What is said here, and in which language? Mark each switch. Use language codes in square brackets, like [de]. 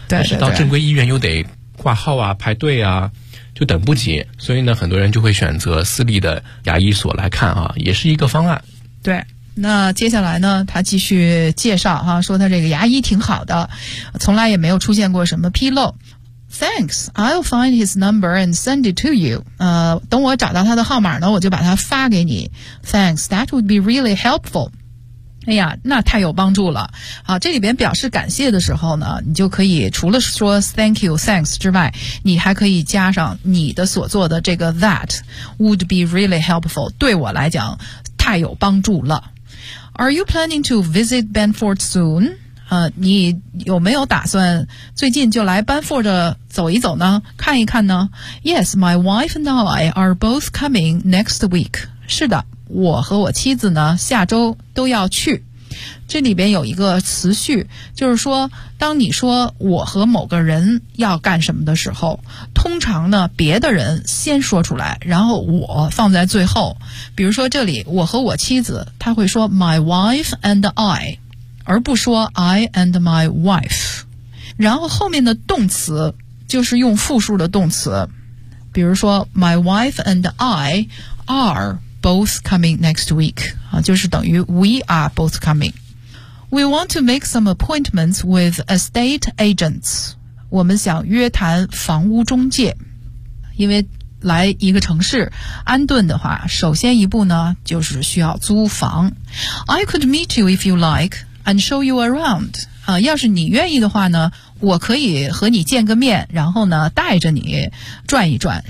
[zh] 但是到正规医院又得挂号啊，排队啊，就等不及，所以呢，很多人就会选择私立的牙医所来看啊，也是一个方案。对，那接下来呢，他继续介绍哈、啊，说他这个牙医挺好的，从来也没有出现过什么纰漏。 [en] Thanks, I'll find his number and send it to you. [zh] 等我找到他的号码呢，我就把他发给你。 [en] Thanks, that would be really helpful. [zh] 哎呀，那太有帮助了。好，这里边表示感谢的时候呢，你就可以除了说 thank you, thanks 之外，你还可以加上你的所做的这个 [en] that would be really helpful， [zh] 对我来讲太有帮助了。 [en] Are you planning to visit Benford soon？ [zh] 你有没有打算最近就来 Benford 走一走呢，看一看呢？ [en] Yes, my wife and I are both coming next week. [zh] 是的，我和我妻子呢下周都要去。这里边有一个词序，就是说当你说我和某个人要干什么的时候，通常呢别的人先说出来，然后我放在最后。比如说这里我和我妻子，他会说 my wife and I， 而不说 I and my wife。然后后面的动词就是用复数的动词，比如说 [en] my wife and I areBoth coming next week、 [zh] 啊、就是等于 [en] We are both coming. We want to make some appointments with estate agents. [zh] 我们想约谈房屋中介。因为来一个城市安顿的话，首先一步呢就是需要租房。 [en] I could meet you if you like and show you around、 [zh] 啊、要是你愿意的话呢，我可以和你见个面，然后呢带着你转一转。